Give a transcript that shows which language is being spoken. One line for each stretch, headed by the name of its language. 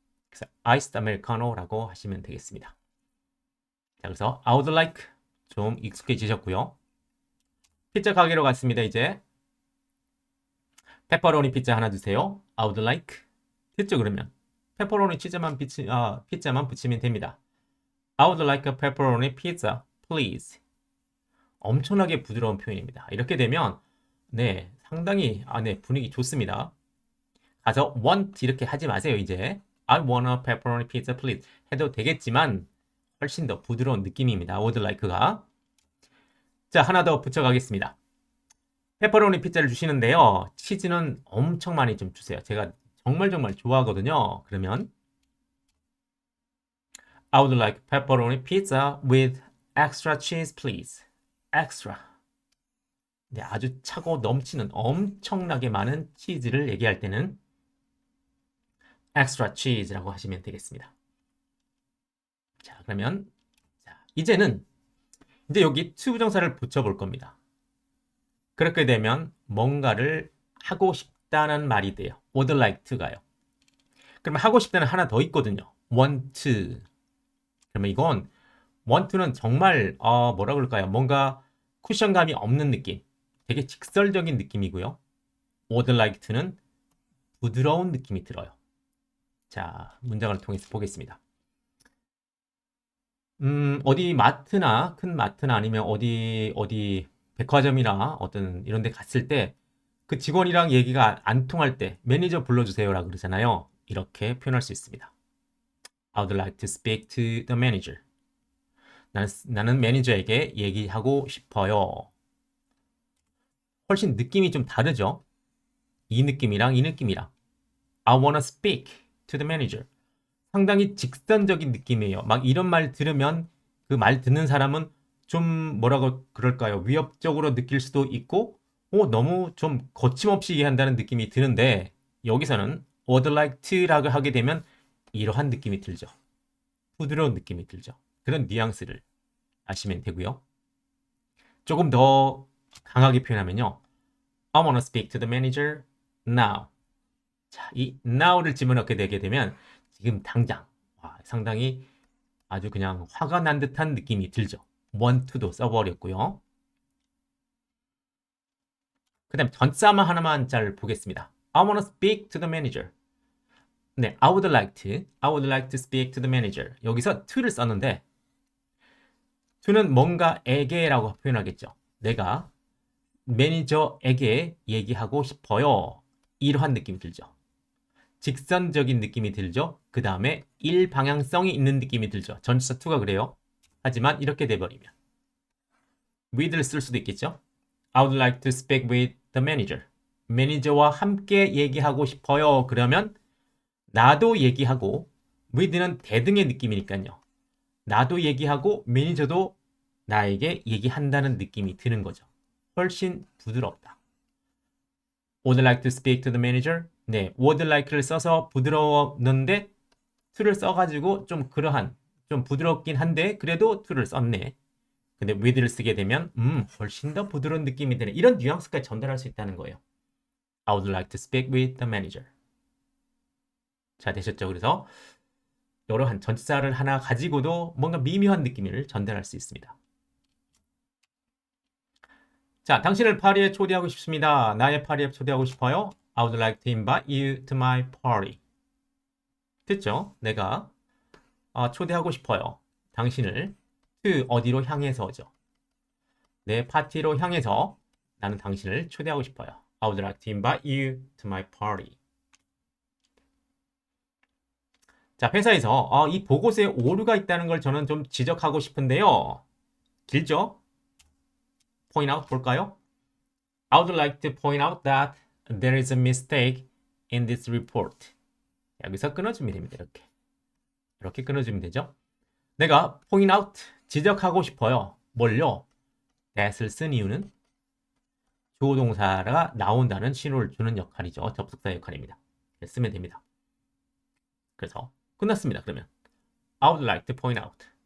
Korean: 그래서 iced americano라고 하시면 되겠습니다. 자, 그래서
English: I would like
Korean: 좀 익숙해지셨고요. 피자 가게로 갔습니다. 이제 페퍼로니 피자 하나 주세요.
English: I would like
Korean: 됐죠 그러면 페퍼로니 피자만 붙이면 됩니다.
English: I would like a pepperoni pizza, please.
Korean: 엄청나게 부드러운 표현입니다. 이렇게 되면 상당히 분위기 좋습니다. 가서 want 이렇게 하지 마세요. 이제
English: I want a pepperoni pizza, please
Korean: 해도 되겠지만 훨씬 더 부드러운 느낌입니다. would like가. 자, 하나 더 붙여가겠습니다. 페퍼로니 피자를 주시는데요. 치즈는 엄청 많이 좀 주세요. 제가 정말 좋아하거든요. 그러면
English: I would like pepperoni pizza with extra cheese, please. extra.
Korean: 아주 차고 넘치는 엄청나게 많은 치즈를 얘기할 때는 extra cheese라고 하시면 되겠습니다. 자, 그러면 이제는 여기 to 부정사를 붙여볼 겁니다. 그렇게 되면 뭔가를 하고 싶다는 말이 돼요. would like to가요. 그러면 하고 싶다는 하나 더 있거든요.
English: want to.
Korean: 그러면 이건 want to는 정말 뭐라 그럴까요? 뭔가 쿠션감이 없는 느낌. 되게 직설적인 느낌이고요. would like to는 부드러운 느낌이 들어요. 자, 문장을 통해서 보겠습니다. 어디 큰 마트나 아니면 어디 백화점이나 어떤 이런 데 갔을 때 그 직원이랑 얘기가 안 통할 때 매니저 불러주세요라고 그러잖아요. 이렇게 표현할 수 있습니다.
English: I would like to speak to the manager.
Korean: 나는 매니저에게 얘기하고 싶어요. 훨씬 느낌이 좀 다르죠? 이 느낌이랑 이 느낌이랑.
English: I wanna speak to the manager.
Korean: 상당히 직선적인 느낌이에요. 막 이런 말 들으면 그 말 듣는 사람은 좀 뭐라고 그럴까요? 위협적으로 느낄 수도 있고 너무 좀 거침없이 얘기한다는 느낌이 드는데 여기서는 would like to라고 하게 되면 이러한 느낌이 들죠. 부드러운 느낌이 들죠. 그런 뉘앙스를 아시면 되고요. 조금 더 강하게 표현하면요.
English: I wanna speak to the manager now.
Korean: 자, 이 now를 집어넣게 되게 되면 지금 당장 상당히 아주 그냥 화가 난 듯한 느낌이 들죠. want to도 써버렸고요. 그 다음 전싸마 하나만 잘 보겠습니다.
English: I wanna speak to the manager.
Korean: 네,
English: I would like to speak to the manager.
Korean: 여기서 to를 썼는데 to는 뭔가에게라고 표현하겠죠. 내가 매니저에게 얘기하고 싶어요. 이러한 느낌이 들죠. 직선적인 느낌이 들죠. 그 다음에 일방향성이 있는 느낌이 들죠. 전치사 to가 그래요. 하지만 이렇게 돼버리면 with를 쓸 수도 있겠죠.
English: I would like to speak with the manager.
Korean: 매니저와 함께 얘기하고 싶어요. 그러면 나도 얘기하고 with는 대등의 느낌이니까요. 나도 얘기하고 매니저도 나에게 얘기한다는 느낌이 드는 거죠. 훨씬 부드럽다.
English: Would like to speak to the manager?
Korean: 네, would like를 써서 부드러웠는데 to를 써가지고 좀 그러한 좀 부드럽긴 한데 그래도 to를 썼네. 근데 with를 쓰게 되면 훨씬 더 부드러운 느낌이 드는 이런 뉘앙스까지 전달할 수 있다는 거예요.
English: I would like to speak with the manager.
Korean: 자, 되셨죠? 그래서 이러한 전치사를 하나 가지고도 뭔가 미묘한 느낌을 전달할 수 있습니다. 자, 당신을 파리에 초대하고 싶습니다. 나의 파리에 초대하고 싶어요.
English: I would like to invite you to my party.
Korean: 됐죠? 내가 초대하고 싶어요. 당신을 to 어디로 향해서죠. 내 파티로 향해서 나는 당신을 초대하고 싶어요.
English: I would like to invite you to my party.
Korean: 자, 회사에서 이 보고서에 오류가 있다는 걸 저는 좀 지적하고 싶은데요. 길죠?
English: point out
Korean: 볼까요?
English: I would like to point out that there is a mistake in this report.
Korean: 여기서 끊어주면 됩니다. 이렇게 끊어주면 되죠. 내가 point out, 지적하고 싶어요. 뭘요? that을 쓴 이유는 주어동사가 나온다는 신호를 주는 역할이죠. 접속사 역할입니다. 쓰면 됩니다. 그래서 끝났습니다. 그러면
English: I would like to point out.